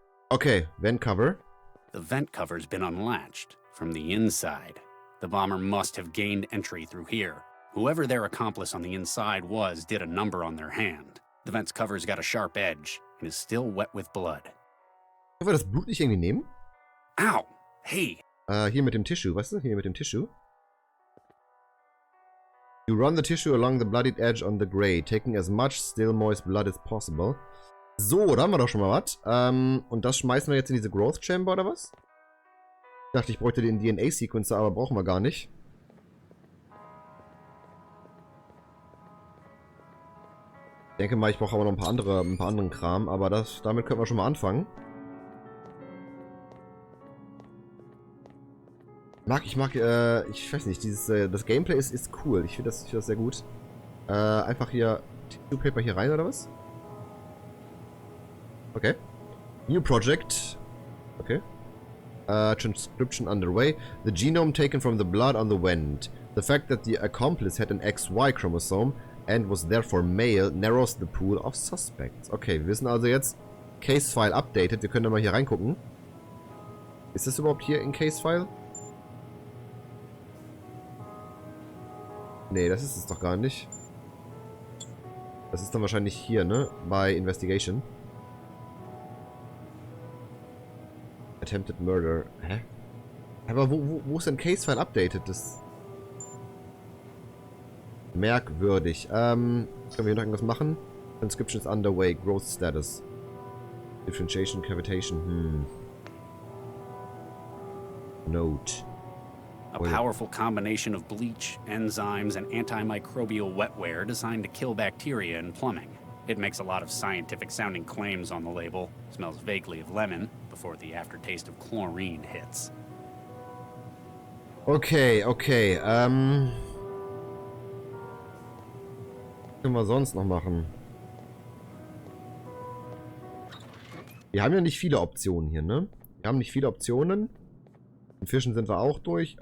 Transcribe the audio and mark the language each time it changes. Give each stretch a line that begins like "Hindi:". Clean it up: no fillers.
English: Okay, vent cover. The vent cover's been unlatched from the inside. The bomber must have gained entry through here. Whoever their accomplice on the inside was did a number on their hand. The vent's cover's got a sharp edge and is still wet with blood.
German: Können wir das Blut nicht irgendwie nehmen? Ow! Hey! Hier mit dem Tissue, weißt du? Hier mit dem Tissue.
English: You run the tissue along the bloodied edge on the grey, taking as much still moist blood as possible.
German: So, da haben wir doch schon mal was. Und das schmeißen wir jetzt in diese Growth Chamber, oder was? Ich dachte, ich bräuchte den DNA-Sequencer, aber brauchen wir gar nicht. Ich denke mal, ich brauche aber noch ein paar anderen Kram, aber damit können wir schon mal anfangen. Ich weiß nicht, das Gameplay ist cool. Ich finde das sehr gut. Einfach hier Tissue Paper hier rein, oder was?
English: Okay. New project. Okay. Transcription underway. The genome taken from the blood on the vent. The fact that the accomplice had an XY chromosome and was therefore male narrows the pool of suspects.
German: Okay, wir wissen also jetzt, Case File updated. Wir können da mal hier reingucken. Ist das überhaupt hier in Case File? Nee, das ist es doch gar nicht. Das ist dann wahrscheinlich hier, ne? Bei Investigation. Attempted Murder. Hä? Aber wo ist denn Case-File updated? Das... Merkwürdig. Können wir hier noch irgendwas machen?
English: Transcription is underway. Growth status. Differentiation, cavitation. Note. A powerful combination of bleach, enzymes, and antimicrobial wetware designed to kill bacteria in plumbing. It makes a lot of scientific-sounding claims on the label, smells vaguely of lemon, before the aftertaste of chlorine hits.
German: Okay, okay, was können wir sonst noch machen? Wir haben ja nicht viele Optionen hier, ne? Wir haben nicht viele Optionen. Im Fischen sind wir auch durch.